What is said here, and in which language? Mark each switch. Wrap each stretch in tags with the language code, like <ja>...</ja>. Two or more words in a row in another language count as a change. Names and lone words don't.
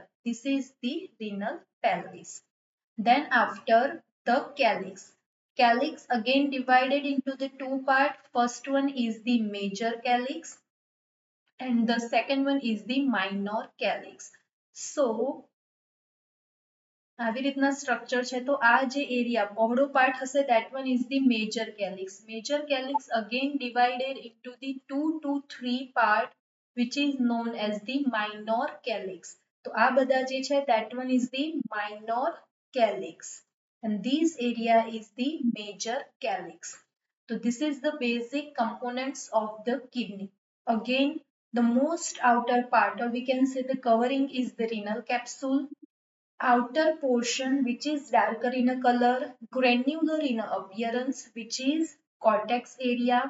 <en>This is the renal pelvis. Then after the calyx. Calyx again divided into the two parts. First one is the major calyx and the second one is the minor calyx.</en> <gu>So આવી રીતના સ્ટ્રક્ચર છે તો આ જે એરિયા પહોળો પાર્ટ હશે</gu> <en>that one is the major calyx. Major calyx again divided into the 2 to 3 part which is known as the minor calyx.</en> <gu>તો આ બધા જે છે</gu> <en>that one is the minor calyx and this area is the major calyx. So this is the basic components of the kidney. Again, the most outer part or we can say the covering is the renal capsule. Outer portion which is darker in a color, granular in appearance which is cortex area.</en>